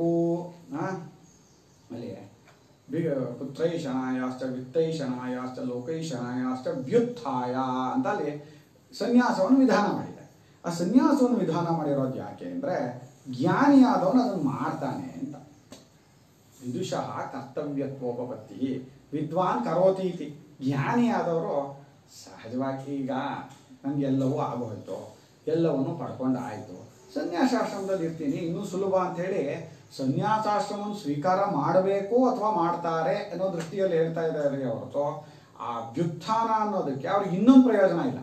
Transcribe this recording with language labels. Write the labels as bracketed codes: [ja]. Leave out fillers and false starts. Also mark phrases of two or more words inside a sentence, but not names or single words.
[kn] ಅಲ್ಲಿ [sa] ಪುತ್ರೈಷಣಾಯಾಶ್ಚ ವಿತ್ತೈಷಣಾಯಾಶ್ಚ ಲೋಕೈಷಣಾಯಾಶ್ಚ ವ್ಯುತ್ಥಾಯ [kn] ಅಂತ ಅಲ್ಲಿ ಸನ್ಯಾಸವನ್ನು ವಿಧಾನ ಮಾಡಿದೆ. ಆ ಸನ್ಯಾಸವನ್ನು ವಿಧಾನ ಮಾಡಿರೋದು ಯಾಕೆ ಅಂದರೆ ಜ್ಞಾನಿಯಾದವನು ಅದನ್ನು ಮಾಡ್ತಾನೆ ಅಂತ. [sa] ವಿದುಷಃ ಕರ್ತವ್ಯತ್ವೋಪಪತ್ತಿ ವಿದ್ವಾನ್ ಕರೋತಿ ಇತಿ. [kn] ಜ್ಞಾನಿಯಾದವರು ಸಹಜವಾಗಿ ಈಗ ನನಗೆಲ್ಲವೂ ಆಗೋಯ್ತು, ಎಲ್ಲವನ್ನು ಪಡ್ಕೊಂಡು ಆಯಿತು, ಸನ್ಯಾಸಾಶ್ರಮದಲ್ಲಿ ಇರ್ತೀನಿ, ಇನ್ನೂ ಸುಲಭ ಅಂಥೇಳಿ ಸನ್ಯಾಸಾಶ್ರಮವನ್ನು ಸ್ವೀಕಾರ ಮಾಡಬೇಕು ಅಥವಾ ಮಾಡ್ತಾರೆ ಅನ್ನೋ ದೃಷ್ಟಿಯಲ್ಲಿ ಹೇಳ್ತಾ ಇದ್ದಾರೆ ಹೊರತು ಆ ವ್ಯುತ್ಥಾನ ಅನ್ನೋದಕ್ಕೆ ಅವ್ರಿಗೆ ಇನ್ನೊಂದು ಪ್ರಯೋಜನ ಇಲ್ಲ.